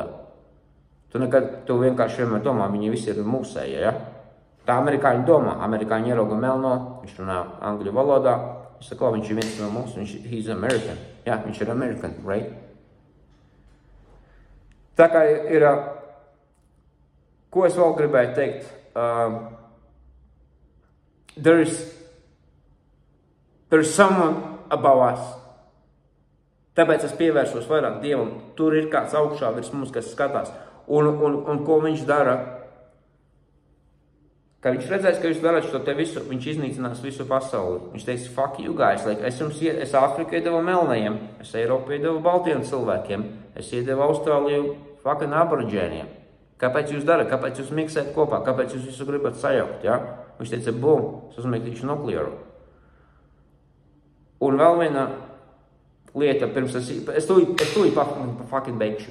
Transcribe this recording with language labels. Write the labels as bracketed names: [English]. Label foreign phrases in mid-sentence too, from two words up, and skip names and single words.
[Latvian] Tu vienkārši vienmēr domā, viņi visi ir mūsēji, ja? Tā amerikāņi domā, amerikāņi ierauga melno, viņš runā angļu valodā, viņš saka, viņš ir viens no mums, [English] he's American. [Latvian] Jā, viņš ir [English] American, right? [Latvian] Tā kā ir, ko es vēl gribēju teikt, [English] there is someone above us. [Latvian] Tāpēc es pievēršos vairāk Dievam. Tur ir kāds augšā virs mums, kas skatās. Un ko viņš dara? Kad viņš redzēs, ka jūs darat šo te visu, viņš iznīcinās visu pasauli. Viņš teiks, [English] fuck you guys, [Latvian] es Āfriku iedevu melnajiem, es Eiropu iedevu baltiem cilvēkiem, es iedevu Austrāliju fucking aborigēniem. Kāpēc jūs darat? Kāpēc jūs miksēt kopā? Kāpēc jūs visu gribat sajaukt? Ja? Viņš teica, bum, es uzmētīšu nuklearu. Un vēl viena lieta, pirms es tūlīt fucking beigšu.